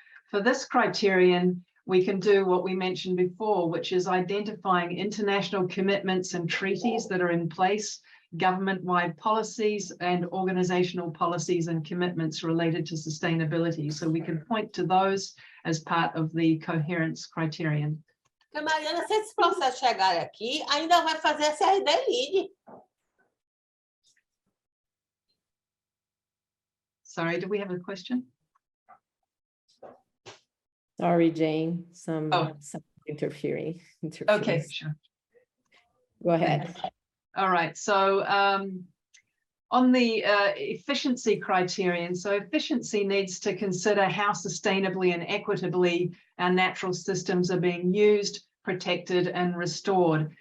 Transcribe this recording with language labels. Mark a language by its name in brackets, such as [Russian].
[English] For this criterion, we can do what we mentioned before, which is identifying international commitments and treaties that are in place, government-wide policies and organizational policies and commitments related to sustainability. So we can point to those as part of the coherence criterion. [Portuguese] Mariana, se esse processo chegar aqui, ainda vai fazer essa CRD-LID. [English] Sorry, do we have a question? Sorry, Jane, some interference. Okay, sure. Go ahead. All right, so on the efficiency criterion, so efficiency needs to consider how sustainably and equitably our natural systems are being used, protected, and restored.